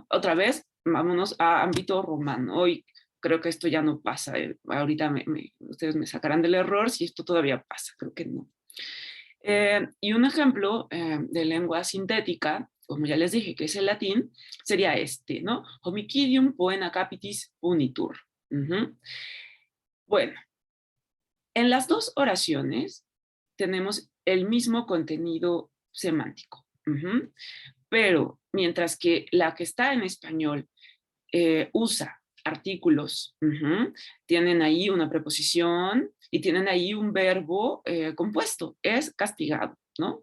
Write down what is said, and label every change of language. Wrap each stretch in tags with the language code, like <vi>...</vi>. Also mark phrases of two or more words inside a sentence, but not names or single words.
<es>Otra vez, vámonos a ámbito romano. Hoy creo que esto ya no pasa. Ahorita ustedes me sacarán del error si esto todavía pasa. Creo que no. Y un ejemplo de lengua sintética, como ya les dije, que es el latín, sería este, ¿no?</es> <la>Homicidium poena capitis punitur.</la> <es>Bueno, en las dos oraciones tenemos el mismo contenido semántico. Pero mientras que la que está en español usa artículos, tienen ahí una preposición y tienen ahí un verbo compuesto, es castigado, ¿no?</es>